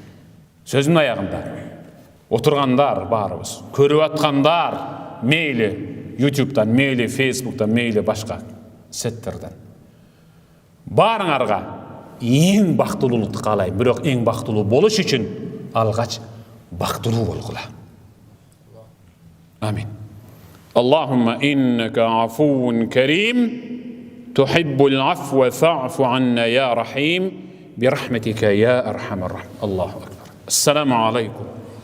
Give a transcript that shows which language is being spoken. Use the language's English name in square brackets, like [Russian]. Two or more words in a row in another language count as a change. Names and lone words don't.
[Kyrgyz] Сөзүмдүн аягында отургандар баарыбыз, көрүп аткандар, мейли YouTube'дан, мейли Facebook'tan, мейли башка сеттерден. Баарыңарга эң бактылуулукту каалайм, бирок эң бактылуу болуш үчүн алгач бактылуу болгула. Амин. [Arabic] اللهم إنك عفو كريم تحب العفو فاعف عنا يا رحيم برحمتك يا أرحم الراحمين. الله أكبر. السلام عليكم.